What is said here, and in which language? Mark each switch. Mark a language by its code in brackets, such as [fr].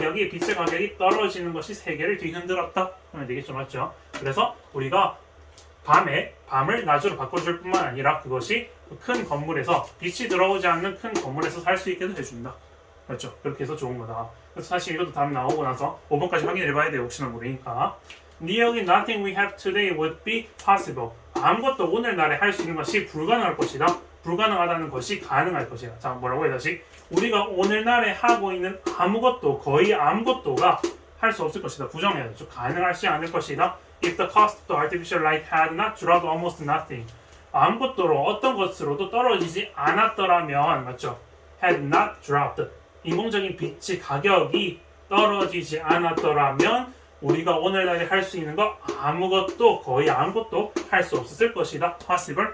[ko] 빛의 가격이 떨어지는 것이 세계를 뒤흔들었다 하면 되겠죠, 맞죠? 그래서 우리가 밤을 낮으로 바꿔줄 뿐만 아니라 그것이 큰 건물에서 빛이 들어오지 않는 큰 건물에서 살 수 있게도 해준다. 맞죠? 그렇게 해서 좋은 거다. 그래서 사실 이것도 답 나오고 나서 5번까지 확인해봐야 돼요. 혹시나 모르니까. [en] Nearly nothing we have today would be possible. [ko] 아무것도 오늘날에 할 수 있는 것이 불가능할 것이다. 불가능하다는 것이 가능할 것이다. 자, 뭐라고 해야 되지? 우리가 오늘날에 하고 있는 거의 아무것도가 할 수 없을 것이다. 부정해야 되죠. 가능하지 않을 것이다. [en] If the cost of artificial light had not dropped almost nothing. [ko] 아무것도로 어떤 것으로도 떨어지지 않았더라면, 맞죠? [en] Had not dropped. [ko] 인공적인 빛의 가격이 떨어지지 않았더라면 우리가 오늘날에 할 수 있는 거 거의 아무것도 할 수 없었을 것이다. [en] possible.